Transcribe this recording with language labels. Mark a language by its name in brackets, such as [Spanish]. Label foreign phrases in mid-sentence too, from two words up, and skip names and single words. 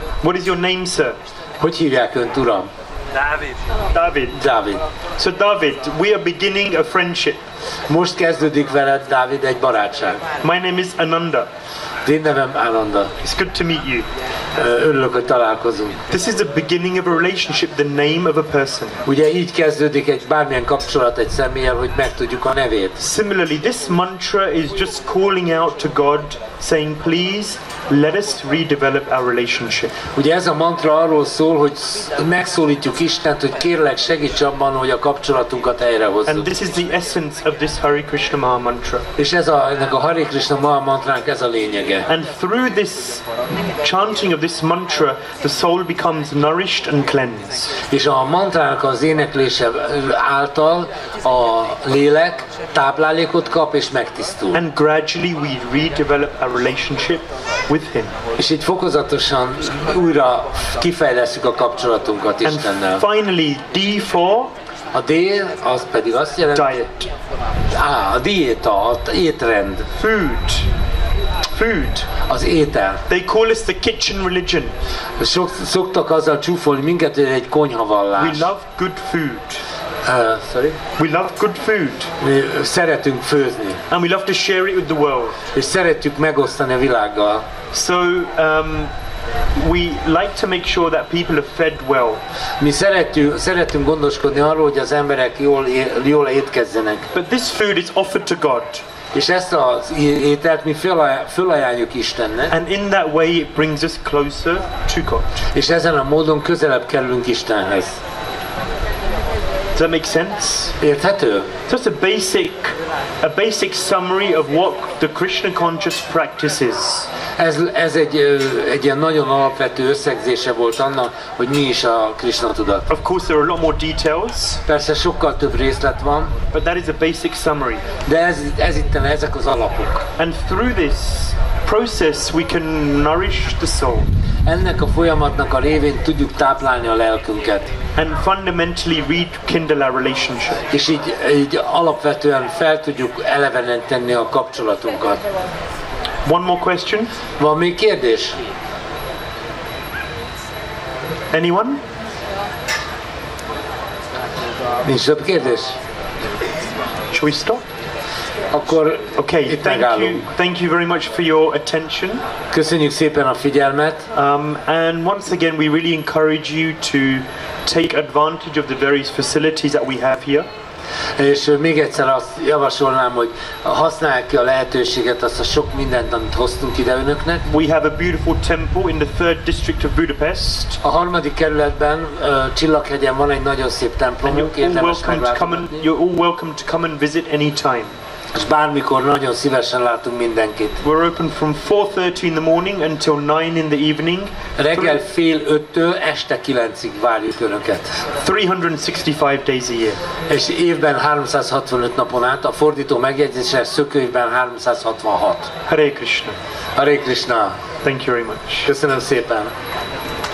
[English] What is your name, sir? [Hungarian] Hogy hívják önt, uram? [English] David. So David, we are beginning a friendship. [Hungarian] Most kezdődik veled, Dávid, egy barátság. [English] My name is Ānanda. [Hungarian] Én nevem Ānanda. [English] It's good to meet you. [Hungarian] Örülök, hogy találkozunk. [English] This is the beginning of a relationship, the name of a person. [Hungarian] Ugye így kezdődik egy bármilyen kapcsolat egy személlyel, hogy megtudjuk a nevét. [English] Similarly, this mantra is just calling out to God, saying, please, let us redevelop our relationship. [Hungarian] Ugye ez a mantra arról szól, hogy megszólítjuk Istent, hogy kérlek segíts abban, hogy a kapcsolatunkat helyrehozzuk. [English] And this is the essence of this Hare Krishna Maha Mantra. [Hungarian] És ennek a Hare Krishna Maha Mantránk ez a lényege. [English] And through this chanting of this mantra, the soul becomes nourished and cleansed. [Hungarian] És a mantrának az éneklése által a lélek táplálékot kap és megtisztul. [English] And gradually we redevelop our relationship with Him. [Hungarian] És így fokozatosan újra kifejlesszük a kapcsolatunkat Istennel. [English] And finally, D for [Hungarian] a D az pedig azt jelenti, [English] diet. [Hungarian] A diéta, az étrend. [English] Food. [Hungarian] Az étel. [English] They call us the kitchen religion. [Hungarian] Szoktak azzal csúfolni minket, hogy egy konyhavallás. [English] We love good food. Sorry? We love good food. [Hungarian] Mi szeretünk főzni. [English] And we love to share it with the world. [Hungarian] És szeretjük megosztani a világgal. [English] So, we like to make sure that people are fed well. [Hungarian] Mi szeretünk gondoskodni arról, hogy az emberek jól étkezzenek. [English] But this food is offered to God. [Hungarian] És ezt az ételt mi fölajánljuk Istennek. [English] And in that way it brings us closer to God. [Hungarian] És ezen a módon közelebb kerülünk Istenhez. [English] Does that make sense? [Hungarian] Érthető? [English] So it's a basic summary of what the Krishna conscious practice is. [Hungarian] Ez egy ilyen nagyon alapvető összegzése volt annak, hogy mi is a Krishna tudat. [English] Of course there are a lot more details. [Hungarian] Persze sokkal több részlet van. [English] But that is a basic summary. [Hungarian] De ezek az alapok. [English] And through this process we can nourish the soul. [Hungarian] Ennek a folyamatnak a révén tudjuk táplálni a lelkünket. [English] And fundamentally rekindle our relationship. [Hungarian] És így alapvetően fel tudjuk eleveníteni a kapcsolatunkat. [English] One more question? [Hungarian] Van még kérdés? [English] Anyone? [Hungarian] Nincs több kérdés? [English] Shall we stop? [Hungarian] Akkor [English] Okay, [Hungarian] itt megállunk. [English] thank you very much for your attention. [Hungarian] Köszönjük szépen a figyelmet. [English] And once again we really encourage you to take advantage of the various facilities that we have here. [Hungarian] És még egyszer azt javasolnám, hogy használják ki a lehetőséget, azt a sok mindent, amit hoztunk ide önöknek. [English] We have a beautiful temple in the 3rd district of Budapest. [Hungarian] A 3. kerületben, Csillaghegyen van egy nagyon szép templomunk, érdemes meglátogatni. [English] You're all welcome to come and visit anytime. [Hungarian] És bármikor nagyon szívesen látunk mindenkit. [English] We're open from 4:30 in the morning until 9 in the evening. [Hungarian] Reggel fél 5-től este 9-ig várjuk önöket. [English] 365 days a year. [Hungarian] És évben 365 napon át, a fordító megjegyzése szökőévben 366. [English] Hare Krishna. [Hungarian] Hare Krishna. [English] Thank you very much. [Hungarian] Köszönöm szépen.